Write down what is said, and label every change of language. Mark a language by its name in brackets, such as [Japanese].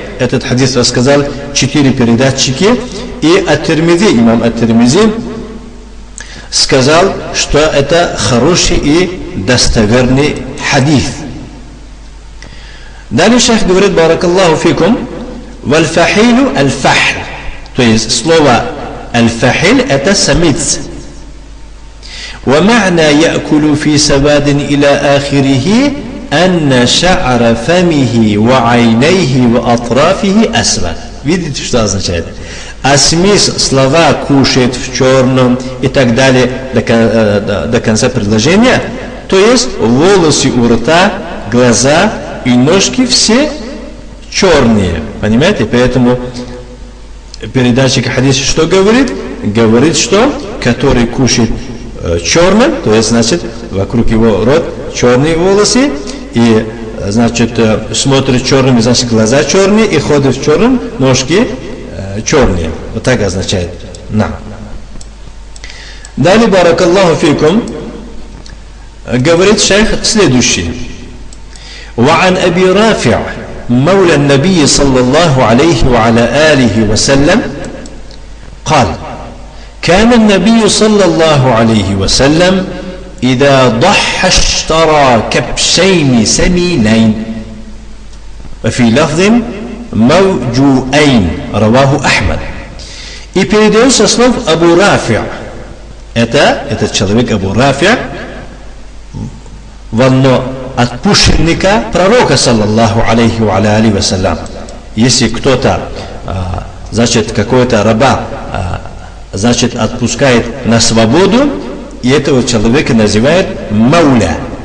[Russian] Этот хадис рассказал 4 передатчики, и ат-Тирмизи, имам ат-Тирмизи сказал, что это хороший и достоверный хадис. Далее шейх говорит, баракаллаху фикум, валь-фахилю аль-фахл. То есть слово аль-фахиль это самец. [Arabic] ومعنى يأكل في سواد إلى آخره أن شعر فمه وعينيه وأطرافه أسود. [Russian] Видите, что означает? А смысл слова кушает в черном и так далее до конца предложения, то есть волосы у рта, глаза и ножки все черные. Понимаете? Поэтому передатчик хадиса что говорит? Говорит, что который кушает черным, то есть, значит, вокруг его рот черные волосы, и, значит, смотрит черными, значит, глаза черные, и ходит в черном, ножки черные. Вот так означает. Далее, баракаллаху фикум, говорит шейх следующее. [Arabic] وعن أبي رافع مولى النبي صلى الله عليه وعلى آله وسلم قال كان النبي صلى الله عليه وسلم إذا ضحى اشترى كبشين سمينين وفي لفظ موجوئين رواه أحمد. [Russian] И передается слов Абу Рафи. Этот человек Абу Рафи, ванно отпущенника пророка саллаллаху алейхи ва алейхи вассалям. Если кто-то, значит, какой-то раба, значит, отпускает на свободу, и этого человека называют мауля.